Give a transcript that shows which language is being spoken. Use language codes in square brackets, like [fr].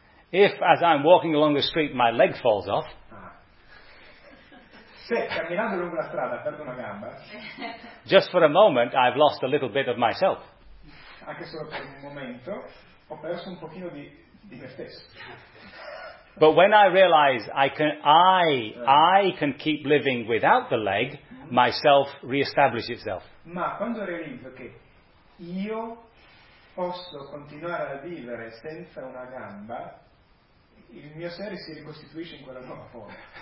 [en] If, as I'm walking along the street, my leg falls off, [it] se camminando lungo la strada perdo una gamba, [en] just for a moment I've lost a little bit of myself. [it] Anche solo per un momento ho perso un pochino di me stesso. [en] But when I realize I can keep living without the leg, myself reestablishes itself. [it] Ma quando realizzo che io posso continuare a vivere senza una gamba, il mio sé si ricostituisce in quella nuova forma.